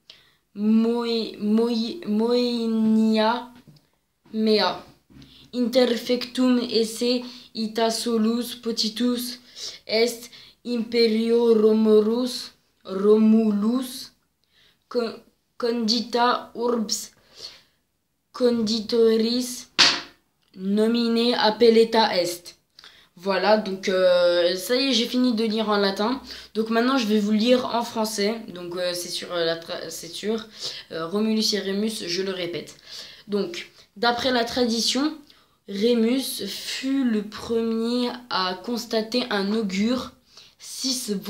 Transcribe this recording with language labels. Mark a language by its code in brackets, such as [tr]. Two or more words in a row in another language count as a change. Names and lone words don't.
[la] moenia mea interfectum esse ita solus potitus est imperio Romulus condita urbs conditoris nomine appelleta est. [fr] Voilà, donc ça y est, j'ai fini de lire en latin. Donc maintenant, je vais vous lire en français. Donc c'est sur Romulus et Rémus, je le répète. Donc, d'après la tradition, Rémus fut le premier à constater un augure, 6 vautours.